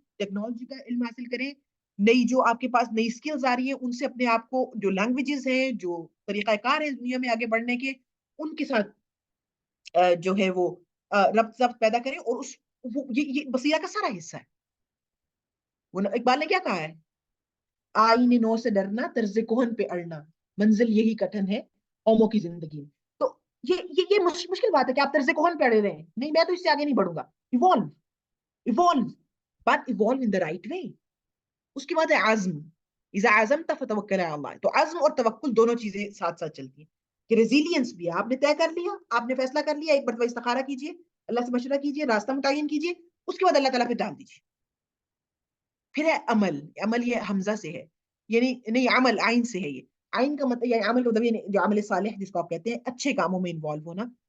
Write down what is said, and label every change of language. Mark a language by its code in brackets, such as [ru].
[ur] Technology کا علم حاصل کریں، نئی جو آپ کے پاس نئی اسکلز آ رہی ہیں ان سے اپنے آپ کو، جو لینگویجز ہیں، جو طریقہ کار ہے دنیا میں آگے بڑھنے کے، ان کے ساتھ جو ہے وہ ربط ضبط پیدا کریں، اور یہ بصیرہ کا سارا حصہ ہے. وہ اقبال نے کیا کہا ہے؟ آئین نو سے ڈرنا، طرز کوہن پہ اڑنا، منزل یہی کٹھن ہے قوموں کی زندگی میں. تو یہ مشکل بات ہے کہ آپ طرز کوہن پہ اڑے رہے ہیں. نہیں، میں تو اس سے آگے نہیں بڑھوں گا. [en] Evolve, evolve, but evolve in the right way. [ur] اس کے بعد ہے عزم. [ar] اذا عزمت فتوکل علی اللہ. [ur] تو عزم اور توکل دونوں چیزیں ساتھ ساتھ چلتی ہیں. کہ ریزیلینس بھی ہے، آپ نے طے کر لیا، آپ نے فیصلہ کر لیا، ایک مرتبہ استخارہ کیجیے، اللہ سے مشورہ کیجیے، راستہ متعین کیجیے، اس کے بعد اللہ تعالیٰ پہ ڈال دیجیے. پھر ہے عمل. عمل یہ حمزہ سے ہے، یعنی نہیں، عمل عین سے ہے. یہ عین کا مطلب، یعنی عمل کا مطلب جو عمل صالح جس کو آپ کہتے ہیں، اچھے کاموں میں انوالو ہونا.